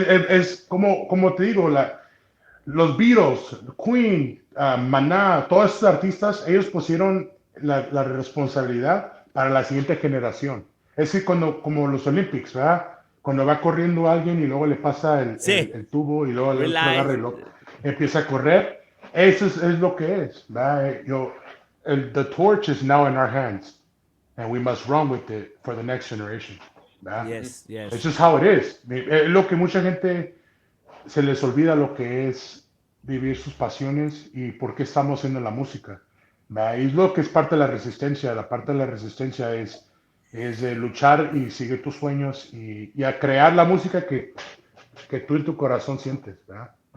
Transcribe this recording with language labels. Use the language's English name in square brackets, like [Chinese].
[Spanish] Es como te digo, los Beatles, Queen, Maná, todos estos artistas, ellos pusieron la responsabilidad para la siguiente generación. Es que como los Olympics, ¿verdad? cuando va corriendo alguien y luego le pasa Sí. el tubo y luego el otro [English] Relax. [Spanish] agarra y luego empieza a correr. Eso es lo que es. ¿Verdad? [English] The torch is now in our hands, and we must run with it for the next generation. [Spanish] ¿Verdad? [English] Yes, yes. It's just how it is. [Spanish] Es lo que mucha gente se les olvida lo que es vivir sus pasiones y por qué estamos haciendo la música. ¿Verdad? Y es lo que es parte de la resistencia. La parte de la resistencia es de luchar y seguir tus sueños y a crear la música que tú en tu corazón sientes, ¿verdad?